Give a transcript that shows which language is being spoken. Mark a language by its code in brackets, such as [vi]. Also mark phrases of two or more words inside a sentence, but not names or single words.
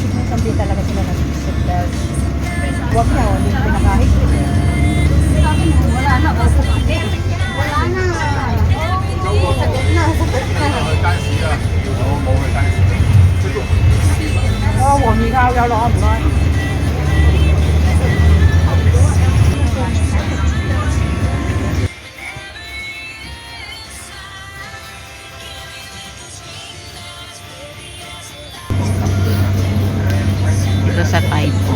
[tl] Hindi talaga sila nag-isip dahil huwag na, hindi pinakahigpit eh. Wala na, wala na. Sagot na, sagot na. [yue] 單士啊，我冇去單士。黃面烤有攞唔該。 [tl] Dito sa Taipo.